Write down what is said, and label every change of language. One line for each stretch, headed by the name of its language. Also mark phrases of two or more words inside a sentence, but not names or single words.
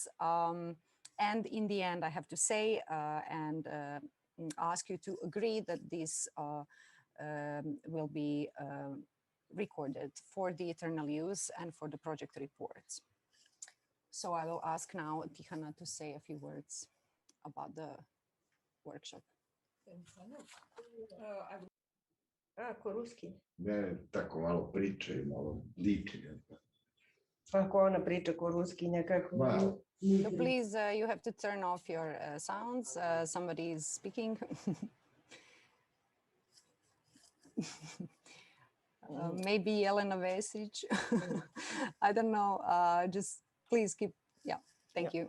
English: And in the end, I have to say and ask you to agree that this will be recorded for the eternal use and for the project reports. So I will ask now Tihana to say a few words about the workshop.
Croatian: Ako ruski? Ne, tako malo priče i malo liči. Ako ona priča ko ruski nekako. Malo.
English: So please, you have to turn off your sounds. Somebody is speaking. Maybe Jelena Vesic. I don't know. Just please keep. Yeah, thank you.